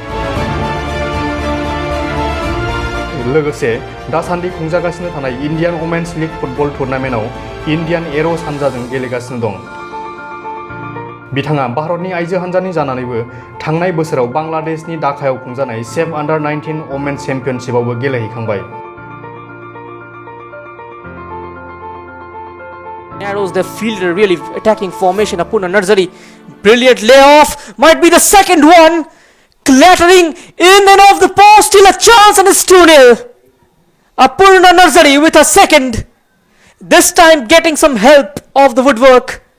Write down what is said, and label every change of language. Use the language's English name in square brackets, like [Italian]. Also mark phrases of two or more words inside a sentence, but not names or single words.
[Bodo] लोगोसे दासान्दि खुंजागासिनो थानाय इन्डियान वमेन्स लीग फुटबल टुर्नामेन्टआव इन्डियान एर'स हान्जाजों गेलेगासिनो दं। बिथाङा भारतनि आइजो हान्जानि जानानैबो थांनाय बोसोराव बांलादेशनि ढाकायाव खुंजानाय सेफ आन्डार 19 वमेन्स चेम्पियनशिपआवबो गेलेहैखांबाय। [English] Arrows they field a really attacking formation. Apurna Narzari, brilliant layoff, might be the second one, clattering in and off the post, still a chance and it's 2-0. Apurna Narzari with a second, this time getting some help of the woodwork.